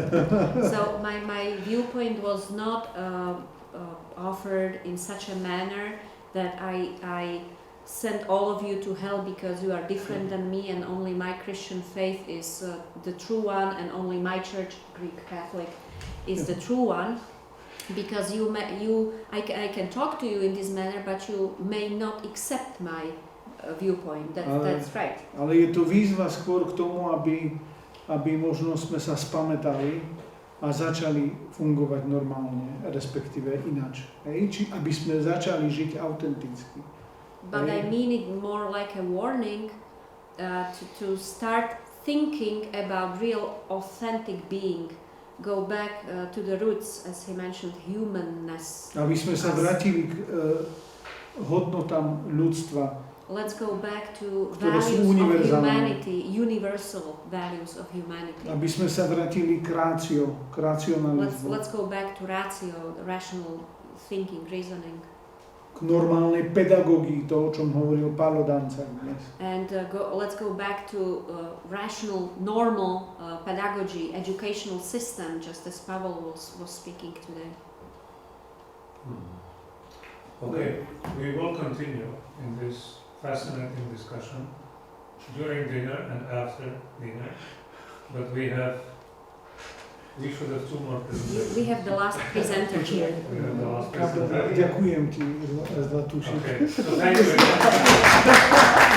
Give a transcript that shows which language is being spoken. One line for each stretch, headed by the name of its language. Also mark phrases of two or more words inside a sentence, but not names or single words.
English: So my viewpoint was not offered in such a manner that I send all of you to hell because you are different than me and only my Christian faith is the true one and only my church, Greek Catholic, is the true one. Because I can talk to you in this manner, but you may not accept my viewpoint. That's right.
Slovak: Ale je to výzva skôr k tomu, aby možno sme sa spamätali a začali fungovať normálne, respektíve ináč. Či aby sme začali žiť autenticky.
English: But I mean it more like a warning to start thinking about real authentic being. Go back to the roots, as he mentioned, humanness.
Slovak: Aby sme sa vrátili k hodnotám ľudstva.
English: Let's go back to
Slovak: Ktoré sú
English: values of
Slovak: univerzálne.
English: humanity, universal values of humanity.
Slovak: Aby sme sa vrátili k racionalizmu.
English: Let's go back to ratio, rational thinking, reasoning.
Slovak: K normálnej pedagógii, to, o čom hovoril Pálo Dancak dnes.
English: And let's go back to rational, normal pedagogy, educational system, just as Pavel was speaking today. Okay, we will continue in this fascinating discussion during dinner and after dinner, but we should have two more presentations. We have the last presenter here. We have the last presenter.
Slovak: Ďakujem ti za tú
English: Okay, so thank you very much.